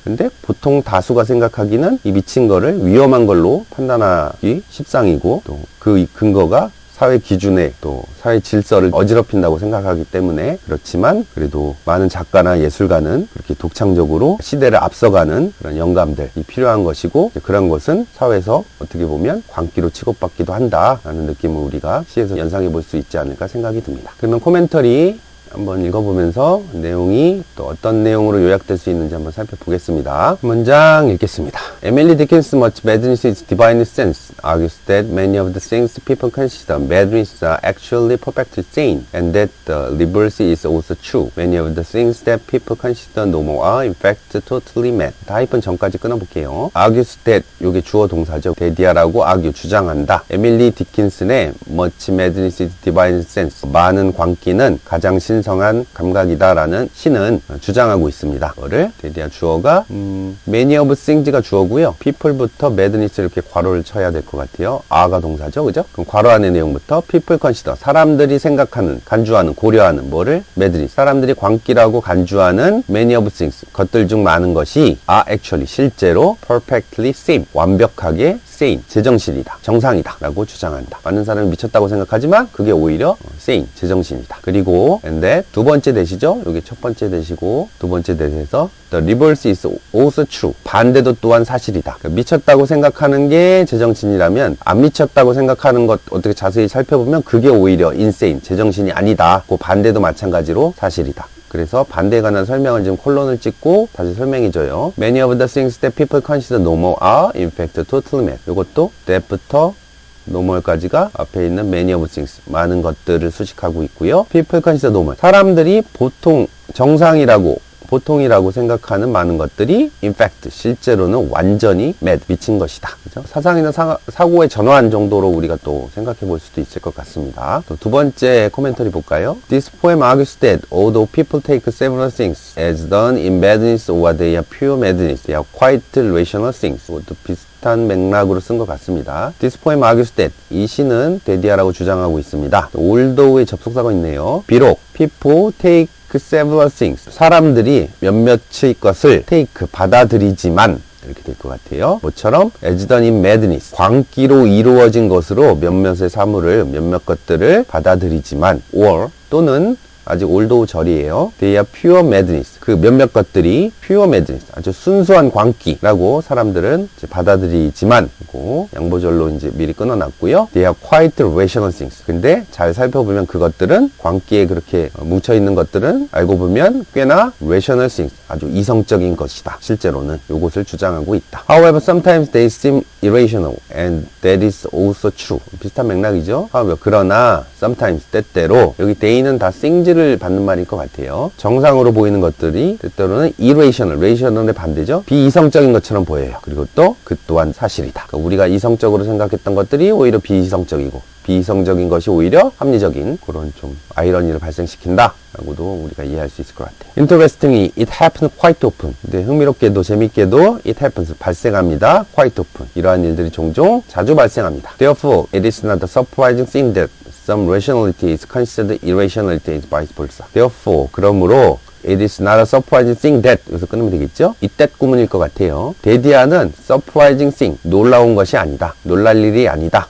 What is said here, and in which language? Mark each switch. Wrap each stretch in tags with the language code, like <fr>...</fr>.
<ko>근데 보통 다수가 생각하기는 이 미친 거를 위험한 걸로 판단하기 십상이고 또 그 근거가 사회 기준에 또 사회 질서를 어지럽힌다고 생각하기 때문에 그렇지만 그래도 많은 작가나 예술가는 그렇게 독창적으로 시대를 앞서가는 그런 영감들이 필요한 것이고 그런 것은 사회에서 어떻게 보면 광기로 취급받기도 한다라는 느낌을 우리가 시에서 연상해 볼 수 있지 않을까 생각이 듭니다. 그러면 코멘터리 한번 읽어보면서 내용이 또 어떤 내용으로 요약될 수 있는지 한번 살펴보겠습니다. 문장 읽겠습니다.</ko> <en>Emily Dickinson, much madness is divine sense, argues that many of the things people consider madness are actually perfectly sane, and that the reverse is also true. Many of the things that people consider normal are in fact totally mad.</en> <ko>하이픈 전까지 끊어볼게요.</ko> <en>argues that,</en> <ko>요게 주어 동사죠. 대디아라고 argue, 주장한다. 에밀리 디킨슨의</ko> <en>much madness is divine sense,</en> <ko>많은 광기는 가장 신성한 감각이다라는 시는 주장하고 있습니다. 그거를 대디아 주어가 many of things가 주어고요. people부터 madness 이렇게 괄호를 쳐야 될 것 같아요. are가 동사죠, 그죠? 그럼 괄호 안의 내용부터</ko> <en>people consider,</en> <ko>사람들이 생각하는, 간주하는, 고려하는 뭐를 madness, 사람들이 광기라고 간주하는 many of things, 것들 중 많은 것이</ko> <en>are actually,</en> <ko>실제로</ko> <en>perfectly sane,</en> <ko>완벽하게 sane, 제정신이다, 정상이다 라고 주장한다. 많은 사람이 미쳤다고 생각하지만 그게 오히려 sane, 제정신이다. 그리고</ko> <en>and that,</en> <ko>두 번째 대시죠. 여기 첫 번째 대시고 두 번째 대시에서</ko> <en>the reverse is also true,</en> <ko>반대도 또한 사실이다. 그러니까 미쳤다고 생각하는 게 제정신이라면 안 미쳤다고 생각하는 것 어떻게 자세히 살펴보면 그게 오히려 insane, 제정신이 아니다. 그 반대도 마찬가지로 사실이다. 그래서 반대에 관한 설명을 지금 콜론을 찍고 다시 설명해줘요.</ko> <en>Many of the things that people consider normal are in fact totally mad.</en> <ko>이것도 that부터 normal까지가 앞에 있는 many of things, 많은 것들을 수식하고 있고요.</ko> <en>People consider normal,</en> <ko>사람들이 보통 정상이라고 보통이라고 생각하는 많은 것들이</ko> <en>in fact,</en> <ko>실제로는 완전히 mad, 미친 것이다. 그죠? 사상이나 사고의 전환 정도로 우리가 또 생각해 볼 수도 있을 것 같습니다. 또 두 번째 코멘터리 볼까요?</ko> <en>This poem argues that although people take several things as done in madness or they are pure madness, they are quite rational things.</en> <ko>이것도 비슷한 맥락으로 쓴 것 같습니다.</ko> <en>This poem argues that,</en> <ko>이 시는 데디아라고 주장하고 있습니다. aldough의 접속사가 있네요. 비록</ko> <en>people take several things,</en> <ko>사람들이 몇몇의 것을 take, 받아들이지만 이렇게 될 것 같아요. 뭐처럼</ko> <en>as done in madness,</en> <ko>광기로 이루어진 것으로 몇몇의 사물을, 몇몇 것들을 받아들이지만 or 또는 아직 although 절이에요.</ko> <en>They are pure madness,</en> <ko>그 몇몇 것들이</ko> <en>pure madness,</en> <ko>아주 순수한 광기라고 사람들은 이제 받아들이지만, 양보절로 이제 미리 끊어놨고요.</ko> <en>They are quite rational things.</en> <ko>근데 잘 살펴보면 그것들은 광기에 그렇게 뭉쳐있는 것들은 알고 보면 꽤나</ko> <en>rational things,</en> <ko>아주 이성적인 것이다. 실제로는 요것을 주장하고 있다.</ko> <en>However, sometimes they seem irrational and that is also true.</en> <ko>비슷한 맥락이죠. 그러나</ko> <en>sometimes,</en> <ko>때때로 여기 they는 다 things를 받는 말일 것 같아요. 정상으로 보이는 것들이 때때로는 irrational, rational의 반대죠. 비이성적인 것처럼 보여요. 그리고 또 그 또한 사실이다. 그러니까 우리가 이성적으로 생각했던 것들이 오히려 비이성적이고 비이성적인 것이 오히려 합리적인 그런 좀 아이러니를 발생시킨다 라고도 우리가 이해할 수 있을 것 같아요.</ko> <en>Interestingly, it happens quite often.</en> <ko>근데 흥미롭게도 재밌게도</ko> <en>it happens,</en> <ko>발생합니다.</ko> <en>quite often.</en> <ko>이러한 일들이 종종 자주 발생합니다.</ko> <en>Therefore, it is not a surprising thing that some rationality is considered irrationality and vice versa.</en> <ko>Therefore, 그러므로</ko> <en>It is not a surprising thing that,</en> <ko>여기서 끊으면 되겠죠? 이때 구문일 것 같아요. 데디아는</ko> <en>surprising thing,</en> <ko>놀라운 것이 아니다. 놀랄 일이 아니다.</ko>